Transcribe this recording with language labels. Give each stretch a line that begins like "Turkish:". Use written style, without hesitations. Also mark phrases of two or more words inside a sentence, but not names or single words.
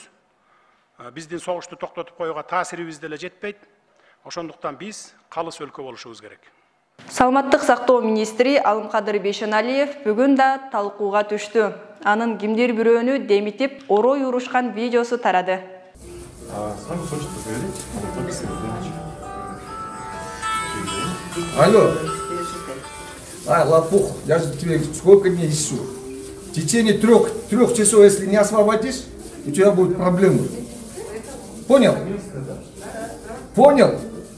Kyrgyz: Биздин согушту токтотуп коюуга таасирибиз деле жетпейт. Ошондуктан биз калыс өлкө болушубуз керек. Саламаттык сактоо министри Алымкадыр Бейшеналиев бүгүн да талкууга түштү. Анын кимдир бирөөнү демитип, орой урушкан видеосу тарады.
Russian: Алло. Лопух, я же тебе сколько дней ищу. В течение трех часов, если не освободишь, у тебя будут проблемы. Понял? Понял?